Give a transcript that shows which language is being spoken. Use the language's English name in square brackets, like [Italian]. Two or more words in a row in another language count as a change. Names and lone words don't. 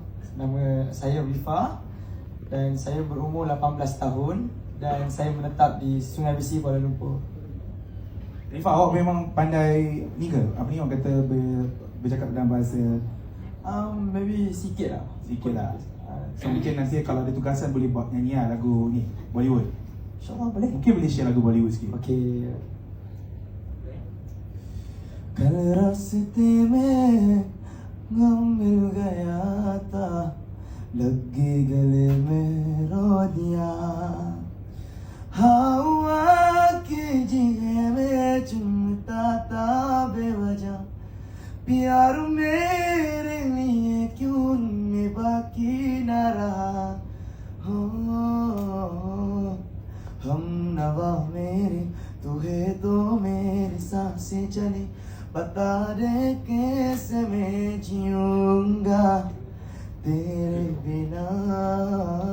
[Malay] Nama saya Rifa dan saya berumur 18 tahun dan saya menetap di Sungai Besi, Kuala Lumpur. Rifa, awak memang pandai ni ke? Apa ni orang kata bercakap dalam bahasa Maybe sikit lah. sikit lah. So mungkin nanti kalau ada tugasan boleh buat nyanyi lah lagu ni Bollywood. InsyaAllah boleh. Mungkin boleh share lagu Bollywood sikit. Okay. [Hindi] कल रास्ते में गम मिल गया था, लग गई गले में रो दिया, हवा के जिए में चुमता था बेवजह, प्यार मेरे लिए क्यों बाकी न रहा, हो हम नवा मेरे तू है तो मेरी सांसें चली, बता दे कैसे मैं जीऊंगा तेरे बिना।